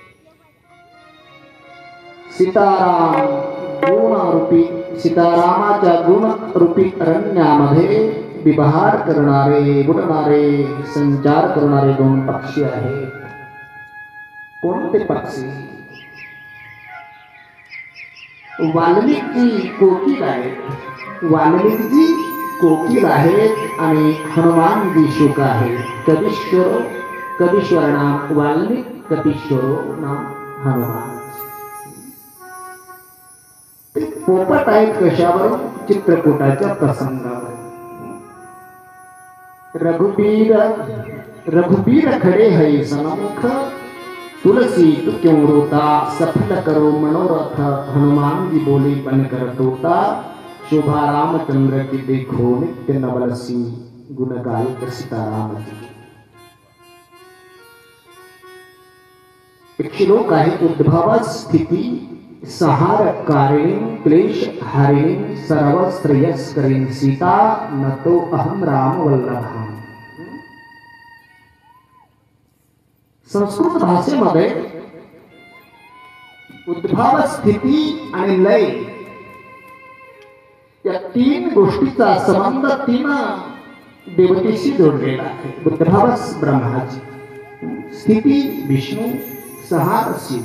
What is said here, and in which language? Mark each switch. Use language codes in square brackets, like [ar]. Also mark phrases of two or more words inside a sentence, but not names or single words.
[mr] सीताराम गुणरूपी सीतारामाच्या गुणरूपी अरण्यामध्ये विहार करणारे उडणारे संचार करणारे दोन पक्षी आहेत. कोणते पक्षी? वाल्मिकी कोकिल आहेत. वाल्मिकी कोकिल आहेत आणि हनुमानजी शुक आहेत. [sa] कपीश्वरो कपीश्वर नाम वाल्मिक, कपीश्वरो नाम हनुमान. [mr] ते पोपट आहेत कशावर? चित्रकूटाच्या प्रसंगावर. [hi] रघुबीर रघुबीर खडे है सन्मुख तुलसी तू क्यों रोता, सफल करो मनोरथ, हनुमान जी बोले बन कर तोता, शोभा रामचंद्र की देखो नित्य नवलसी, गुण गायक सीताराम जी। [mr] एक श्लोक आहे, [sa] उद्भव स्थिती संहार कारिणी क्लेश हारिणी सर्व श्रेयस्करीण सीता, न तो अहम राम वल्लभा। [mr] संस्कृत भाषेमध्ये उद्भव स्थिती आणि लय या तीन गोष्टीचा संबंध तीन देवतेशी जोडलेला आहे। उद्भवस ब्रह्माजी, स्थिती विष्णू, संहार शिव।